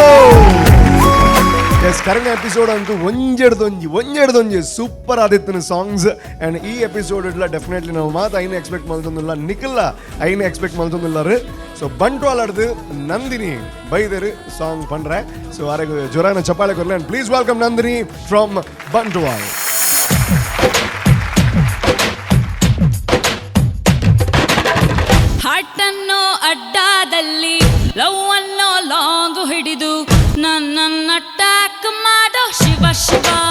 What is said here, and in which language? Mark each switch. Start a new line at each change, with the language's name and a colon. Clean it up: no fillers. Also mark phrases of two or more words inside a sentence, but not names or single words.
Tulu: ಎಸ್,
English: current episode
Tulu: ಅಂತೂ ಒಂಜೆಡ್ದೊಂಜಿ ಸೂಪರ್ ಆದಿತ್ತಿನ ಸಾಂಗ್ಸ್. ಆ್ಯಂಡ್ ಈ ಎಪಿಸೋಡ್ ಇಡ್ಲ ಡೆಫಿನೆಟ್ಲಿ ನಾವು ಮಾತು ಐನ ಎಕ್ಸ್ಪೆಕ್ಟ್ ಮಲ್ತೊಂದಿಲ್ಲ, ನಿಖಿಲ್ಲ ಐನ ಎಕ್ಸ್ಪೆಕ್ಟ್ ಮಲ್ತೊಂದಿಲ್ಲರು. ಸೊ ಬಂಟ್ವಾಳಡ್ದು ನಂದಿನಿ ಬೈದರು ಸಾಂಗ್ ಪಂಡ್ರೆ. ಸೊ ಆರೆಗೆ ಜೋರಾನ ಚಪ್ಪಾಳೆ ಕೊರ್ಲೆ.
English: and please welcome Nandini from Bantwal.
Kannada: ಹಟ್ಟನ್ನೋ ಅಡ್ಡಾದಲ್ಲಿ ಲವ್ ಅನ್ನೋ ಲಾಂಗು ಹಿಡಿದು ನನ್ನ ಅಟ್ಯಾಕ್ ಮಾಡೋ ಶಿವ ಶಿವ.